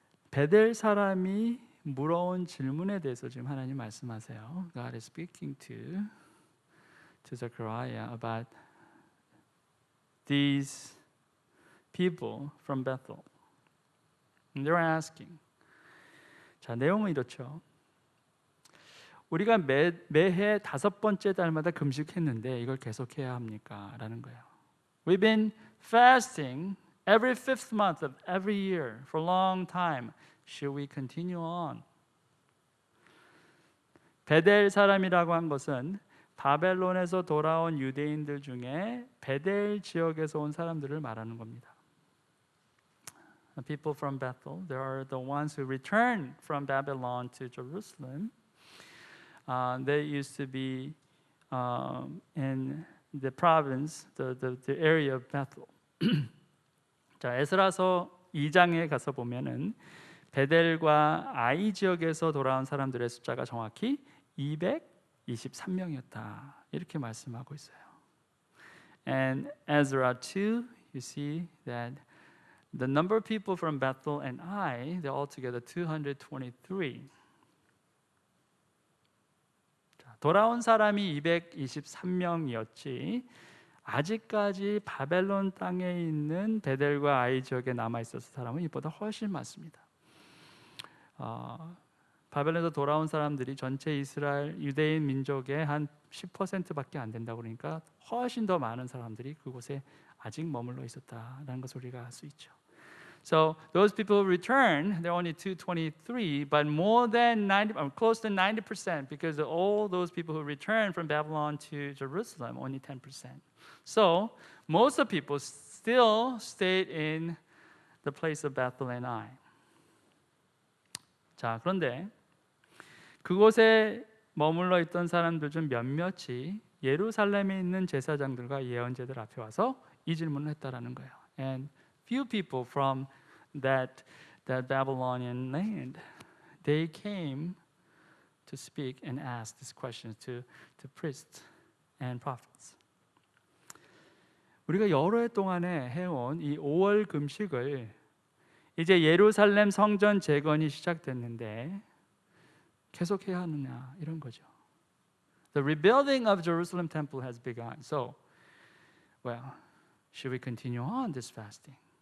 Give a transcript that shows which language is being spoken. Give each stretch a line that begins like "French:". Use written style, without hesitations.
Korean: 베델 사람이 물어온 질문에 대해서 지금 하나님 말씀하세요.
English: God is speaking to Zechariah about these people from Bethel. And they're asking.
Korean: 자, 내용은 이렇죠. 우리가 매해 5번째 달마다 금식했는데 이걸 계속해야 합니까? 라는 거예요.
English: We've been fasting every 5th month of every year for a long time. Should we continue on?
Korean: 베델 사람이라고 한 것은 바벨론에서 돌아온 유대인들 중에 베델 지역에서 온 사람들을 말하는 겁니다.
English: The people from Bethel, they are the ones who returned from Babylon to Jerusalem. They used to be in the province, the area of Bethel.
Korean: 자, 에스라서 2장에 가서 보면은 베델과 아이 지역에서 돌아온 사람들의 숫자가 정확히 223명이었다. 이렇게 말씀하고 있어요.
English: And Ezra 2, you see that the number of people from Bethel and Ai, they're altogether 223.
Korean: 자, 돌아온 사람이 223명이었지. 아직까지 바벨론 땅에 있는 베델과 아이 지역에 남아 있었을 사람은 이보다 훨씬 많습니다. 바벨론에서 돌아온 사람들이 전체 이스라엘 유대인 민족의 한 10%밖에 안 된다고 그러니까 훨씬 더 많은 사람들이 그곳에 아직 머물러 있었다라는 것을 우리가 알 수 있죠.
English: So those people who returned, they're only 223, but more than 90, close to 90%, because all those people who returned from Babylon to Jerusalem, only 10%. So most of the people still stayed in the place of Bethel and Ai.
Korean: 자, 그런데 그곳에 머물러 있던 사람들 중 몇몇이 예루살렘에 있는 제사장들과 예언자들 앞에 와서 이 질문을 했다라는 거예요.
English: And few people from that Babylonian land, they came to speak and ask these questions to priests and prophets.
Korean: 우리가 여러 해 동안에 해온 이 5월 금식을 이제 예루살렘 성전 재건이 시작됐는데 계속해야 하느냐 이런 거죠.
English: The rebuilding of Jerusalem temple has begun. So, well, should we continue on this fasting?